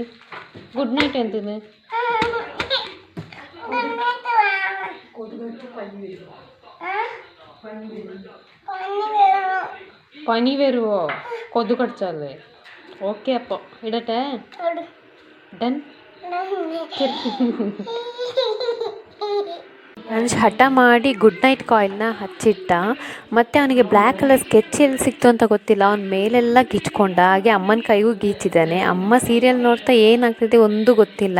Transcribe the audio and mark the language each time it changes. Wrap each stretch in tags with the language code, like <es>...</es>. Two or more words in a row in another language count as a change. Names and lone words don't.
<ml>ഗുഡ് നൈറ്റ് എന്തിന്? പനി വരുമോ കൊതു കടിച്ചാലേ? ഓക്കെ, അപ്പോൾ ഇടട്ടെ. ഡൺ.</ml> <kn>ನಾನು ಹಠ ಮಾಡಿ ಗುಡ್ ನೈಟ್ ಕಾಯಿಲ್ನ ಹಚ್ಚಿಟ್ಟ. ಮತ್ತು ಅವನಿಗೆ</kn> <en>black colour sketch</en> <kn>ಎಲ್ಲಿ ಸಿಕ್ತು ಅಂತ ಗೊತ್ತಿಲ್ಲ, ಅವನ ಮೇಲೆಲ್ಲ ಗೀಚ್ಕೊಂಡ. ಹಾಗೆ ಅಮ್ಮನ ಕೈಗೂ ಗೀಚಿದ್ದಾನೆ. ಅಮ್ಮ ಸೀರಿಯಲ್ ನೋಡ್ತಾ ಏನಾಗ್ತಿದೆ ಒಂದು ಗೊತ್ತಿಲ್ಲ.</kn>